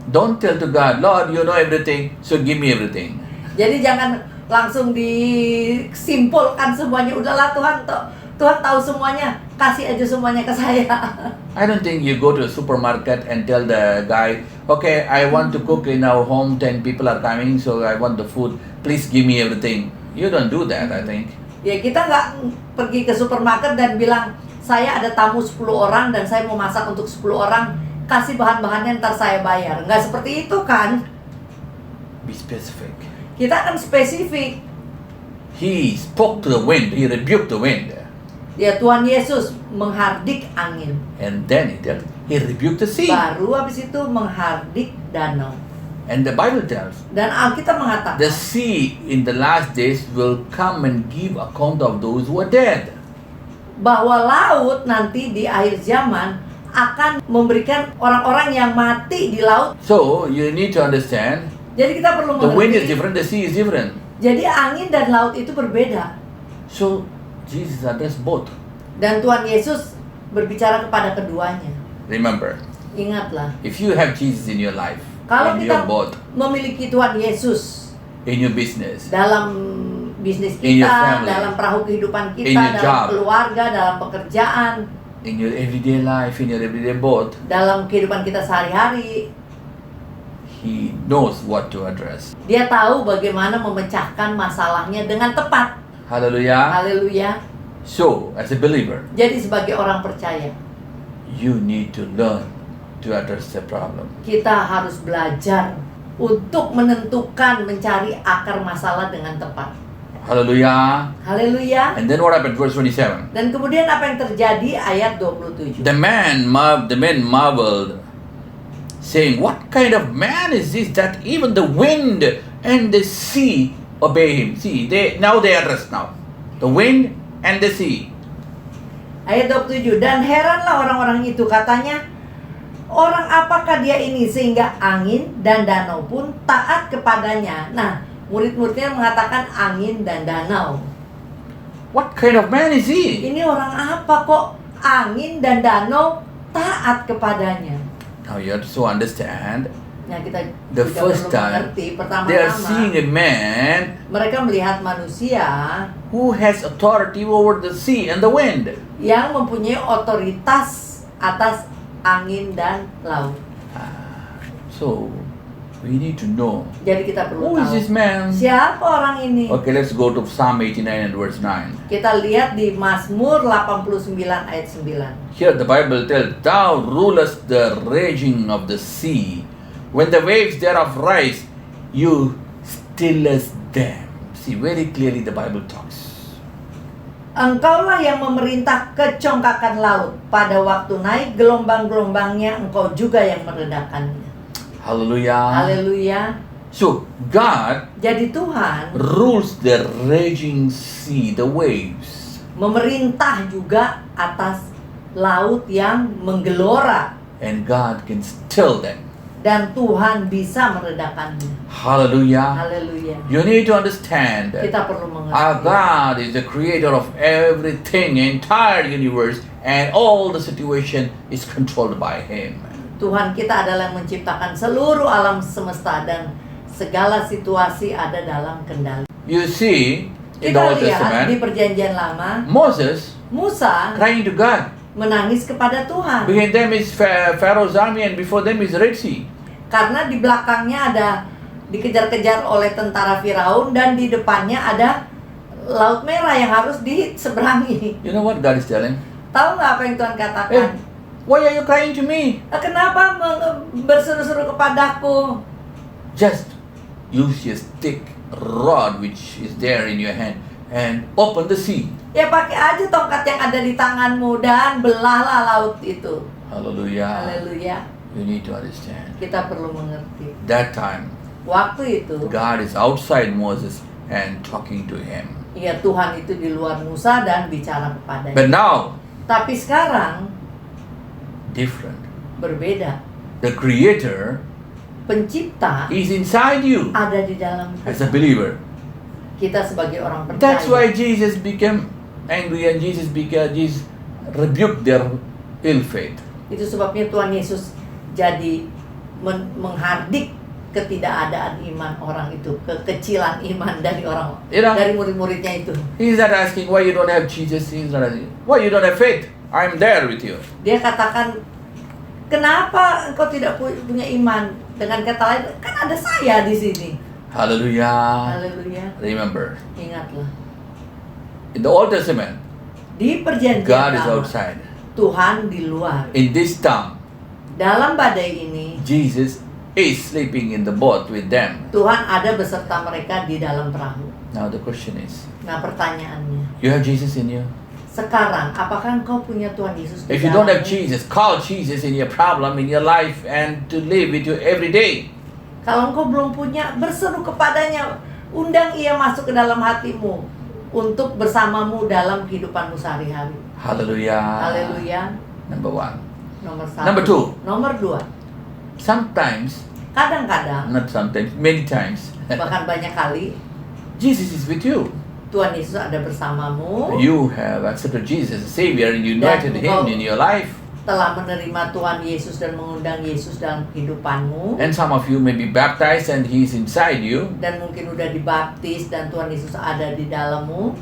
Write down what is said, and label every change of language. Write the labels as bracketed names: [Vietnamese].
[English] Don't tell to God, Lord, you know everything, so give me everything. [Indonesian] Jadi jangan langsung disimpulkan semuanya. Udahlah Tuhan tahu semuanya, kasih aja semuanya ke saya. [English] I don't think you go to a supermarket and tell the guy, okay, I want to cook in our home, 10 people are coming, so I want the food, please give me everything. You don't do that, I think. [Indonesian] Ya, kita nggak pergi ke supermarket dan bilang, saya ada tamu 10 orang dan saya mau masak untuk 10 orang, kasih bahan-bahannya ntar saya bayar. Nggak seperti itu kan? [English] Be specific. [Indonesian] Kita akan spesifik. [English] He spoke to the wind, he rebuked the wind. [Indonesian] Ya, Tuhan Yesus menghardik angin. [English] And then he rebuked the sea. [Indonesian] Baru habis itu menghardik danau. [English] And the Bible tells, [Indonesian] Dan Alkitab mengatakan, [English] the sea in the last days will come and give account of those who are dead. [Indonesian] bahwa laut nanti di akhir zaman akan memberikan orang-orang yang mati di laut. [English] So you need to understand, [Indonesian] Jadi kita perlu [English] the wind [Indonesian] mengerti. [English] is different, the sea is different. [Indonesian] Jadi angin dan laut itu berbeda. [English] So Jesus addressed both. [Indonesian] Dan Tuhan Yesus berbicara kepada keduanya. [English] Remember, [Indonesian] Ingatlah, [English] if you have Jesus in your life, [Indonesian] kalau [English] in [Indonesian] kita [English] your boat, [Indonesian] memiliki Tuhan Yesus [English] in your business, [Indonesian] dalam bisnis [English] In your [Indonesian] kita, [English] family. [Indonesian] dalam perahu kehidupan [English] In [Indonesian] kita, [English] your [Indonesian] dalam [English] job. [Indonesian] keluarga, dalam pekerjaan, [English] in your everyday life, in your everyday boat, [Indonesian] dalam kehidupan kita sehari-hari, [English] He knows what to address. [Indonesian] Dia tahu bagaimana memecahkan masalahnya dengan tepat. [English] Hallelujah. [Indonesian] Haleluya. [English] So, as a believer, [Indonesian] Jadi sebagai orang percaya, [English] you need to learn to address the problem. [Indonesian] kita harus belajar untuk menentukan, mencari akar masalah dengan tepat. [English] Hallelujah. [Indonesian] Haleluya. [English] And then what happened? Verse 27. [Indonesian] Dan kemudian apa yang terjadi? Ayat 27. [English] The men marveled, saying, "What kind of man is this that even the wind and the sea obey him?" See, they address now. The wind and the sea. [Indonesian] Ayat 27. Dan heranlah orang-orang itu, katanya, orang apakah dia ini sehingga angin dan danau pun taat kepadanya. Nah, murid-muridnya mengatakan angin dan danau. [English] What kind of man is he? [Indonesian] Ini orang apa kok angin dan danau taat kepadanya? [English] Now you have to understand, [Indonesian] Nah, kita [English] the [Indonesian] juga [English] first [Indonesian] perlu [English] time [Indonesian] mengerti. [English] they are seeing [Indonesian] Pertama-tama, [English] a man [Indonesian] mereka melihat manusia [English] who has authority over the sea and the wind. [Indonesian] yang mempunyai otoritas atas angin dan laut. [English] So, we need to know, [Indonesian] Jadi kita perlu [English] who is this [Indonesian] tahu [English] man? [Indonesian] siapa orang ini. [English] Okay, let's go to Psalm 89 and verse 9. [Indonesian] Kita lihat di Mazmur 89 ayat 9. [English] Here the Bible tells, "Thou rulest the raging of the sea. When the waves thereof rise, you stillest them." See, very clearly the Bible talks. [Indonesian] Engkaulah yang memerintah kecongkakan laut. Pada waktu naik gelombang-gelombangnya, engkau juga yang meredakannya. [English] Hallelujah. [Indonesian] Haleluya. [English] So, God [Indonesian] Jadi Tuhan [English] rules the raging sea, the waves. [Indonesian] memerintah juga atas laut yang menggelora. [English] And God can still them. [Indonesian] dan Tuhan bisa meredakannya. [English] Hallelujah. [Indonesian] Haleluya. [English] You need to understand that [Indonesian] Kita perlu [English] our God is the creator of everything, entire universe, and all the situation is controlled by Him. [Indonesian] Tuhan kita adalah yang menciptakan seluruh alam semesta dan segala situasi ada dalam kendali. [English] You see, in the Old [Indonesian] lihat di [English] Testament, [Indonesian] Perjanjian Lama, [English] Moses [Indonesian] Musa [English] crying to God. [Indonesian] menangis kepada Tuhan. [English] Behind them is Pharaoh's army, and before them is Red Sea. [Indonesian] Karena di belakangnya ada dikejar-kejar oleh tentara Firaun dan di depannya ada Laut Merah yang harus diseberangi. [English] You know what God is telling? [Indonesian] Tahu nggak apa yang Tuhan katakan? [English] Why are you crying to me? [Indonesian] Kenapa berseru-seru kepadaku? [English] Just use your stick, rod which is there in your hand, and open the sea. [Indonesian] Ya pakai aja tongkat yang ada di tanganmu dan belahlah laut itu. [English] Hallelujah. [Indonesian] Haleluya. [English] You need to understand. [Indonesian] Kita perlu mengerti. [English] That time, [Indonesian] Waktu itu, [English] God is outside Moses and talking to him. [Indonesian] ya Tuhan itu di luar Musa dan bicara kepadanya. [English] But now, [Indonesian] Tapi sekarang [English] different. [Indonesian] berbeda. [English] The Creator [Indonesian] Pencipta [English] is inside you [Indonesian] ada di dalam [English] as a [Indonesian] kita. believer. Kita sebagai orang percaya. [English] That's why Jesus became angry and Jesus rebuked their ill faith. [Indonesian] Itu sebabnya Tuhan Yesus jadi menghardik ketidakadaan iman orang itu, kekecilan iman dari orang, [English] You know, [Indonesian] dari murid-muridnya itu. [English] He's not asking why you don't have Jesus. He's not asking why you don't have faith. I'm there with you. [Indonesian] Dia katakan, kenapa engkau tidak punya iman? Dengan kata lain, kan ada saya di sini. [English] Hallelujah. [Indonesian] Haleluya. [English] Remember, [Indonesian] Ingatlah, [English] in the Old Testament, [Indonesian] di perjanjian [English] God is [Indonesian] lama, [English] outside. [Indonesian] Tuhan di luar. [English] In this town, [Indonesian] Dalam badai ini, [English] Jesus is sleeping in the boat with them. [Indonesian] Tuhan ada beserta mereka di dalam perahu. [English] Now the question is, [Indonesian] Nah pertanyaannya, [English] you have Jesus in you? [Indonesian] sekarang apakah engkau punya Tuhan Yesus di [English] If you don't have [Indonesian] dalammu? [English] Jesus, call Jesus in your problem, in your life, and to live with you every day. [Indonesian] Kalau engkau belum punya, berseru kepadanya, undang ia masuk ke dalam hatimu untuk bersamamu dalam kehidupanmu sehari-hari. [English] Hallelujah. [Indonesian] Haleluya. [English] Number one. [Indonesian] Nomor satu. [English] Number two. [Indonesian] Nomor dua. [English] Sometimes, [Indonesian] Kadang-kadang, [English] not sometimes, many times, [Indonesian] bahkan banyak kali, [English] Jesus is with you. [Indonesian] Tuhan Yesus ada bersamamu. [English] You have accepted Jesus as Savior and you invited Him in your life. [Indonesian] Telah menerima Tuhan Yesus dan mengundang Yesus dalam kehidupanmu. [English] And some of you may be baptized and He is inside you. [Indonesian] Dan mungkin udah dibaptis dan Tuhan Yesus ada di dalammu.